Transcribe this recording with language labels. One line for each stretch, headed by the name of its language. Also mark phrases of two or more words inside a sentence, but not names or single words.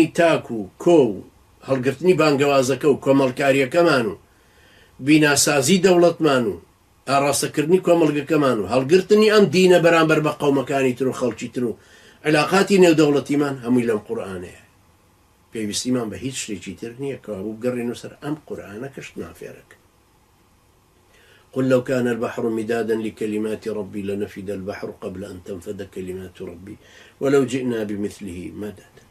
Central Kurdish: تاک و کۆ و هەڵگرتنی بانگەوازەکە و کۆمەڵکاریەکەمان و بیناسازی دەوڵەتمان و ئاڕاستەکردنی کۆمەڵگەکەمان و هەڵگرتنی ئەم دینە بەرامبەر بە قەومەکانی تر و خەڵکی تر و علاقاتی نێودەوڵەتیمان هەمووی لەم قورئانەیە پێویستیمان بە هیچ شتێکی تر نییە کەوا بوو بگەڕێنەوە سەر ئەم قورئانە کەشت نافێرەکە
Arabic: قل لو كان البحر مدادا لكلمات ربي لنفد البحر قبل أن تنفد كلمات ربي ولو جئنا بمثله مددا